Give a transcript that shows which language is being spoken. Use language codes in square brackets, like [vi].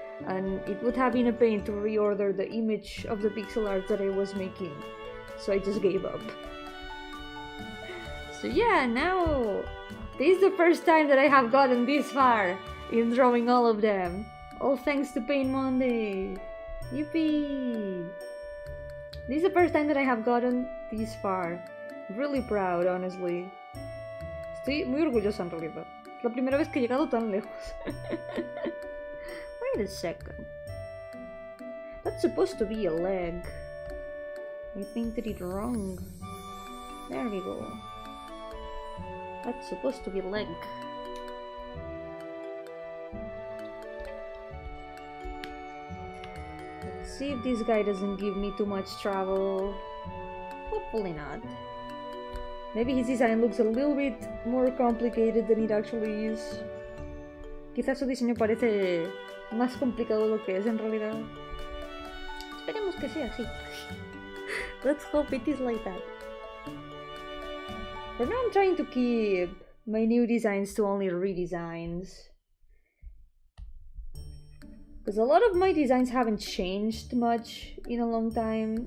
[en] And it would have been a pain to reorder the image of the pixel art that I was making, so I just gave up. So yeah, now This is the first time that I have gotten this far in drawing all of them. All thanks to Paint Monday. Yippee! This is the first time that I have gotten this far. Really proud, honestly. [es] Estoy muy orgullosa en realidad. Es la primera vez que he llegado tan lejos. [en] Wait a second. That's supposed to be a leg. I painted it wrong. There we go. That's supposed to be a leg. Let's see if this guy doesn't give me too much trouble. Hopefully not. Maybe his design looks a little bit more complicated than it actually is. [es] Quizás su diseño parece más complicado de lo que es en realidad. Esperemos que sea así. [en] Let's hope it is like that. For now I'm trying to keep my new designs to only redesigns. Because a lot of my designs haven't changed much in a long time.